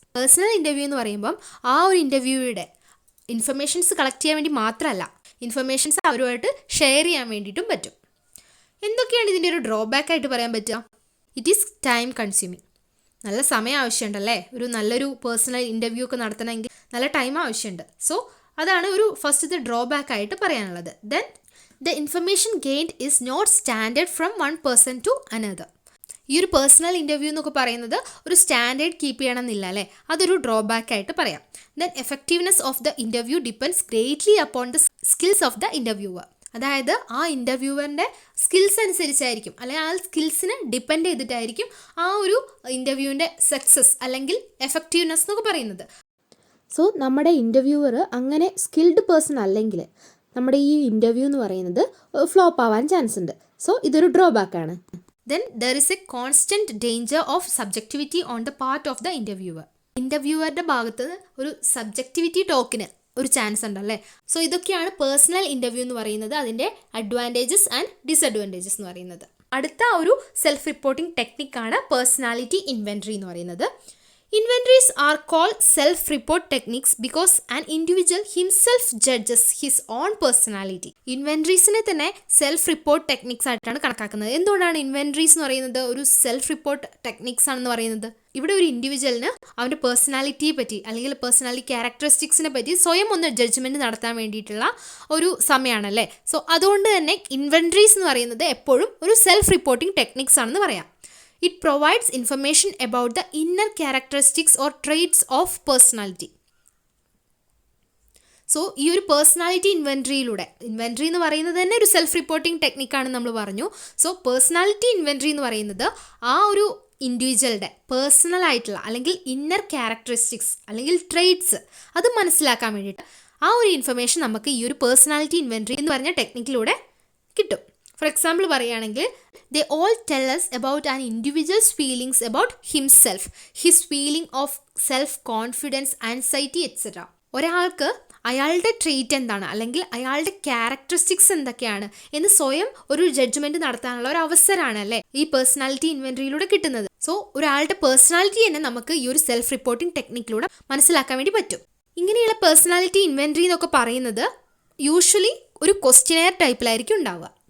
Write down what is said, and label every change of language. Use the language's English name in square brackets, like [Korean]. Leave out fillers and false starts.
[Malayalam] Personal interview എന്ന് പറയുമ്പം ആ ഒരു ഇൻ്റർവ്യൂയുടെ ഇൻഫർമേഷൻസ് കളക്ട് ചെയ്യാൻ വേണ്ടി മാത്രമല്ല, ഇൻഫർമേഷൻസ് അവരുമായിട്ട് ഷെയർ ചെയ്യാൻ വേണ്ടിയിട്ടും പറ്റും. എന്തൊക്കെയാണ് ഇതിൻ്റെ ഒരു ഡ്രോബാക്ക് ആയിട്ട് പറയാൻ പറ്റുക? [English] It is time consuming. [Malayalam] നല്ല സമയം ആവശ്യമുണ്ടല്ലേ. ഒരു നല്ലൊരു പേഴ്സണൽ ഇൻ്റർവ്യൂ ഒക്കെ നടത്തണമെങ്കിൽ നല്ല ടൈം ആവശ്യമുണ്ട്. സോ അതാണ് ഒരു ഫസ്റ്റത്തെ ഡ്രോബാക്ക് ആയിട്ട് പറയാനുള്ളത്. [English] Then the information gained is not standard from one person to another. [Malayalam] ഈ ഒരു പേഴ്സണൽ ഇൻ്റർവ്യൂ എന്നൊക്കെ പറയുന്നത് ഒരു സ്റ്റാൻഡേർഡ് കീപ്പ് ചെയ്യണമെന്നില്ല അല്ലേ. അതൊരു ഡ്രോബാക്ക് ആയിട്ട് പറയാം. [English] Then effectiveness of the interview depends greatly upon the skills of the interviewer. [Malayalam] അതായത് ആ ഇൻ്റർവ്യൂവറിൻ്റെ സ്കിൽസ് അനുസരിച്ചായിരിക്കും അല്ലെങ്കിൽ ആ സ്കിൽസിനെ ഡിപ്പെൻഡ് ചെയ്തിട്ടായിരിക്കും ആ ഒരു ഇൻ്റർവ്യൂവിൻ്റെ സക്സസ് അല്ലെങ്കിൽ എഫക്റ്റീവ്നെസ് എന്നൊക്കെ പറയുന്നത്. സോ നമ്മുടെ ഇൻ്റർവ്യൂവർ അങ്ങനെ സ്കിൽഡ് പേഴ്സൺ അല്ലെങ്കിൽ നമ്മുടെ ഈ ഇൻ്റർവ്യൂ എന്ന് പറയുന്നത് ഫ്ലോപ്പ് ആവാൻ ചാൻസ് ഉണ്ട്. സോ ഇതൊരു ഡ്രോബാക്കാണ്. [English] Then there is a constant danger of subjectivity on the part of the interviewer. [Malayalam] ഇൻ്റർവ്യൂവറുടെ ഭാഗത്ത് ഒരു സബ്ജക്റ്റിവിറ്റി ടോക്കിന് ഒരു ചാൻസ് ഉണ്ടല്ലേ. സോ ഇതൊക്കെയാണ് പേഴ്സണൽ ഇൻ്റർവ്യൂ എന്ന് പറയുന്നത്, അതിൻ്റെ അഡ്വാൻറ്റേജസ് ആൻഡ് ഡിസഡ്വാൻറ്റേജസ് എന്ന് പറയുന്നത്. അടുത്ത ഒരു സെൽഫ് റിപ്പോർട്ടിംഗ് ടെക്നിക്കാണ് പേഴ്സണാലിറ്റി ഇൻവെൻട്രി എന്ന് പറയുന്നത്. [English] Inventories are called self-report techniques because an individual himself judges his own personality. [Malayalam] ഇൻവെൻട്രീസിനെ തന്നെ സെൽഫ് റിപ്പോർട്ട് ടെക്നിക്സ് ആയിട്ടാണ് കണക്കാക്കുന്നത്. എന്തുകൊണ്ടാണ് ഇൻവെൻട്രീസ് എന്ന് പറയുന്നത് ഒരു സെൽഫ് റിപ്പോർട്ട് ടെക്നിക്സ് ആണെന്ന് പറയുന്നത്? ഇവിടെ ഒരു ഇൻഡിവിജ്വലിന് അവൻ്റെ പേഴ്സണാലിറ്റിയെ പറ്റി അല്ലെങ്കിൽ പേഴ്സണാലിറ്റി ക്യാരക്ടറിസ്റ്റിക്സിനെ പറ്റി സ്വയം ഒന്ന് ജഡ്ജ്മെൻറ്റ് നടത്താൻ വേണ്ടിയിട്ടുള്ള ഒരു സമയമാണല്ലേ. സോ അതുകൊണ്ട് തന്നെ ഇൻവെൻട്രീസ് എന്ന് പറയുന്നത് എപ്പോഴും ഒരു സെൽഫ് റിപ്പോർട്ടിംഗ് ടെക്നിക്സ് ആണെന്ന് പറയാം. [English] It provides information about the inner characteristics or traits of personality. [Malayalam] So ഈ ഒരു പേഴ്സണാലിറ്റി ഇൻവെൻട്രി എന്ന് പറയുന്നത് തന്നെ ഒരു സെൽഫ് റിപ്പോർട്ടിംഗ് ടെക്നിക്കാണെന്ന് നമ്മൾ പറഞ്ഞു. സോ പേഴ്സണാലിറ്റി ഇൻവെൻട്രി എന്ന് പറയുന്നത് ആ ഒരു ഇൻഡിവിജ്വലുടെ പേഴ്സണൽ ആയിട്ടുള്ള അല്ലെങ്കിൽ ഇന്നർ ക്യാരക്ടറിസ്റ്റിക്സ് അല്ലെങ്കിൽ ട്രെയ്റ്റ്സ് അത് മനസ്സിലാക്കാൻ വേണ്ടിയിട്ട് ആ ഒരു ഇൻഫർമേഷൻ നമുക്ക് ഈ ഒരു പേഴ്സണാലിറ്റി ഇൻവെൻട്രി എന്ന് പറഞ്ഞ ടെക്നിക്കിലൂടെ കിട്ടും. ഫോർ എക്സാമ്പിൾ പറയുകയാണെങ്കിൽ [English] they all tell us about an individual's feelings about himself, his feeling of self-confidence, anxiety, etc. [Malayalam] ഒരാൾക്ക് അയാളുടെ ട്രീറ്റ് എന്താണ് അല്ലെങ്കിൽ അയാളുടെ ക്യാരക്ടറിസ്റ്റിക്സ് എന്തൊക്കെയാണ് എന്ന് സ്വയം ഒരു ജഡ്ജ്മെൻറ്റ് നടത്താനുള്ള ഒരു അവസരമാണ് അല്ലേ ഈ പേഴ്സണാലിറ്റി ഇൻവെൻട്രിയിലൂടെ കിട്ടുന്നത്. സോ ഒരാളുടെ പേഴ്സണാലിറ്റി തന്നെ നമുക്ക് ഈ ഒരു സെൽഫ് റിപ്പോർട്ടിംഗ് ടെക്നിക്കിലൂടെ മനസ്സിലാക്കാൻ വേണ്ടി പറ്റും. ഇങ്ങനെയുള്ള പേഴ്സണാലിറ്റി ഇൻവെൻട്രി എന്നൊക്കെ പറയുന്നത് യൂഷ്വലി ഒരു ക്വസ്റ്റ്യനെയർ ടൈപ്പിലായിരിക്കും ഉണ്ടാവുക.